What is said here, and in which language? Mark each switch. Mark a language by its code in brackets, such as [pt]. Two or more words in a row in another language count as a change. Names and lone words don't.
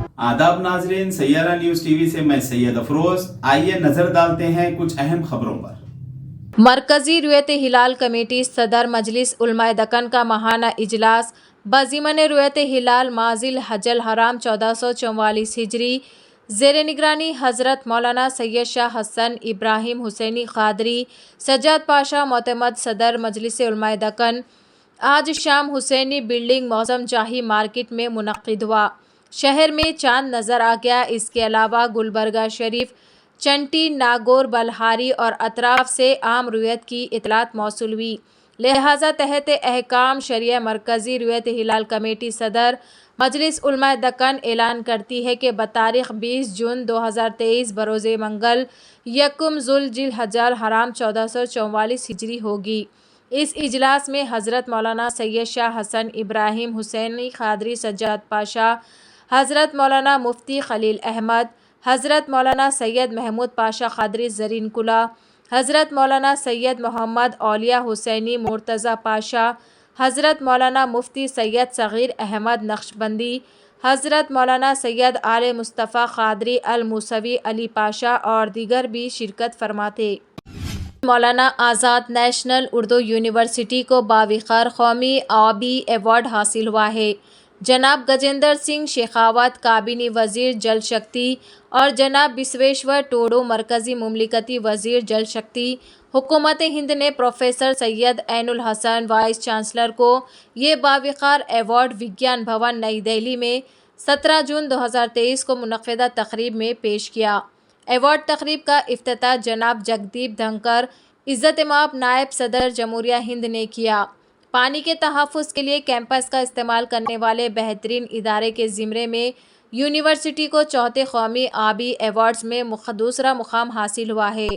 [ur] آداب ناظرین، سیارہ نیوز ٹی وی سے میں سید افروز۔ آئیے نظر ڈالتے ہیں کچھ اہم خبروں پر. مرکزی رویت ہلال کمیٹی صدر مجلس علمائے دکن کا ماہانہ اجلاس بضمن رویت ہلال ماہ ذی الحجۃ الحرام 1444 ہجری زیر نگرانی حضرت مولانا سید شاہ حسن ابراہیم حسینی قادری سجاد پاشا معتمد صدر مجلس علمائے دکن آج شام حسینی بلڈنگ موسم جاہی مارکیٹ میں منعقد ہوا. شہر میں چاند نظر آ گیا. اس کے علاوہ گلبرگہ شریف، چنٹی، ناگور، بلہاری اور اطراف سے عام رویت کی اطلاعات موصول ہوئی. لہذا تحت احکام شرعیہ مرکزی رویت ہلال کمیٹی صدر مجلس علمائے دکن اعلان کرتی ہے کہ بتاریخ 20 جون 2023 بروز منگل یکم ذی الحجۃ الحرام 1444 ہجری ہوگی. اس اجلاس میں حضرت مولانا سید شاہ حسن ابراہیم حسینی قادری سجاد پاشا، حضرت مولانا مفتی خلیل احمد، حضرت مولانا سید محمود پاشا قادری زرین کلاہ، حضرت مولانا سید محمد اولیا حسینی مرتضیٰ پاشا، حضرت مولانا مفتی سید صغیر احمد نقشبندی، حضرت مولانا سید آل مصطفیٰ قادری الموسوی علی پاشا اور دیگر بھی شرکت فرماتے. مولانا آزاد نیشنل اردو یونیورسٹی کو باوقار قومی آبی ایوارڈ حاصل ہوا ہے. جناب گجیندر سنگھ شیخاوت کابینی وزیر جل شکتی اور جناب بسویشور ٹوڈو مرکزی مملکتی وزیر جل شکتی حکومت ہند نے پروفیسر سید عین الحسن وائس چانسلر کو یہ باوقار ایوارڈ وگیان بھون نئی دہلی میں 17 جون 2023 کو منعقدہ تقریب میں پیش کیا. ایوارڈ تقریب کا افتتاح جناب جگدیپ دھنکھڑ عزت مآب نائب صدر جمہوریہ ہند نے کیا. پانی کے تحفظ کے لیے کیمپس کا استعمال کرنے والے بہترین ادارے کے زمرے میں یونیورسٹی کو چوتھے قومی آبی ایوارڈز میں دوسرا مقام حاصل ہوا ہے.